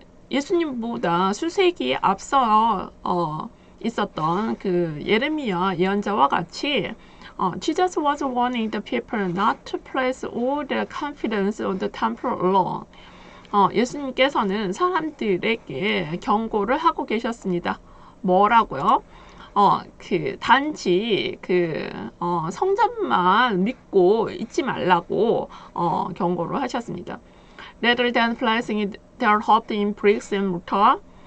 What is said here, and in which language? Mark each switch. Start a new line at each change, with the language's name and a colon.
Korean: 예수님보다 수세기 앞서 있었던 예레미야 예언자와 같이
English: Jesus was warning the people not to place all their confidence on the temple alone.
Korean: 예수님께서는 사람들에게 경고를 하고 계셨습니다. 뭐라고요? 단지 성전만 믿고 있지 말라고 경고를 하셨습니다.
English: Rather than placing their hope in bricks and mortar,